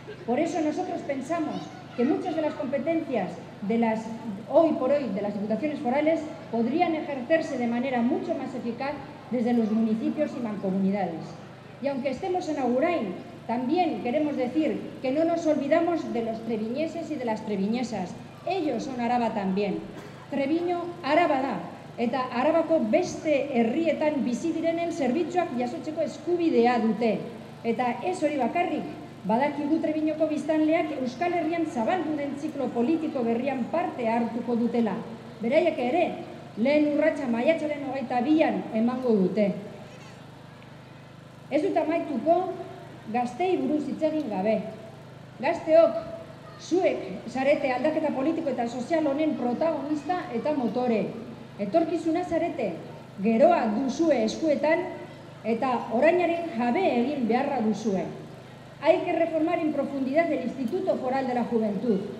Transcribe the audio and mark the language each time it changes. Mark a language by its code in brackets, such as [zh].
[es] Por eso nosotros pensamos que muchas de las competencias hoy por hoy de las diputaciones forales podrían ejercerse de manera mucho más eficaz desde los municipios y mancomunidades. Y aunque estemos en Agurain, también queremos decir que no nos olvidamos de los treviñeses y de las treviñesas. Ellos son Araba también. [eu] Treviño Araba da, eta Arabako beste herrietan bizi direnen zerbitzuak jasotzeko eskubidea dute. Eta ez hori bakarrik, badakigu Treviñoko biztanleak Euskal Herrian zabaldu den ziklo politiko berrian parte hartuko dutela. Beraiek ere, lehen urratsa maiatzaren 22an emango dute. Ez dut amaituko gaztei buruz hitz egin gabe. Gazteok, zuek zarete aldaketa politiko eta sozial honen protagonista eta motore. Etorkizuna zarete, geroa duzue eskuetan eta orainaren jabe egin beharra duzue. [es] Hay que reformar en profundidad el Instituto Foral de la Juventud.